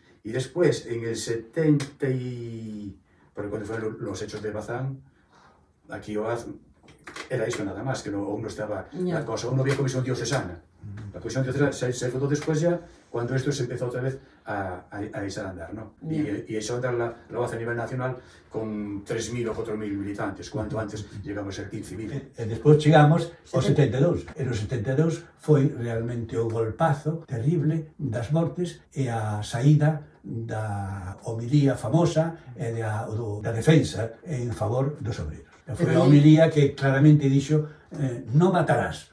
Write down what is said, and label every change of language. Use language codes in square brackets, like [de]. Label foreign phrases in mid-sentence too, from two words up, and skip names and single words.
[es] Y después, en el 70 porque cuando fueron los hechos de Bazán, aquí OAZ era eso nada más, que aún no estaba la cosa, aún no había comisión diocesana. La comisión diocesana se fundó después ya, cuando esto se empezó otra vez a echar a andar, ¿no? Y echó a andar la OAZ a nivel nacional con 3.000 o 4.000 militantes, cuanto antes llegamos a ser 15.000. [gl] E despois chegamos ao 72. E no 72 foi realmente o golpazo terrible das mortes e a saída da homilía famosa e da defensa en favor dos obreros. Foi a homilía que claramente dixo non matarás.